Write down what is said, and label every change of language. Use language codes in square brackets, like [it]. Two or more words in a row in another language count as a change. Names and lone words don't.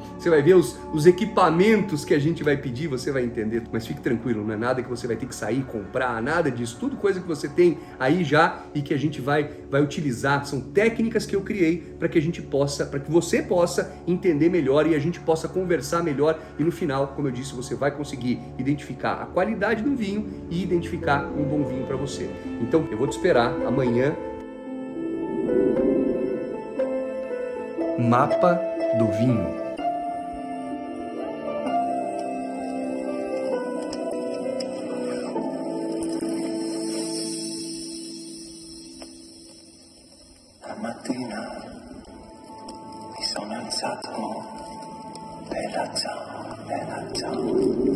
[pt] Você vai ver os equipamentos que a gente vai pedir, você vai entender, mas fique tranquilo, não é nada que você vai ter que sair, comprar, nada disso, tudo coisa que você tem aí já e que a gente vai utilizar, são técnicas que eu criei para que você possa entender melhor e a gente possa conversar melhor e no final, como eu disse, você vai conseguir identificar a qualidade do vinho e identificar um bom vinho para você. Então, eu vou te esperar amanhã. Mapa do vinho. [it] Mattina mi sono alzato, bella ciao, bella ciao.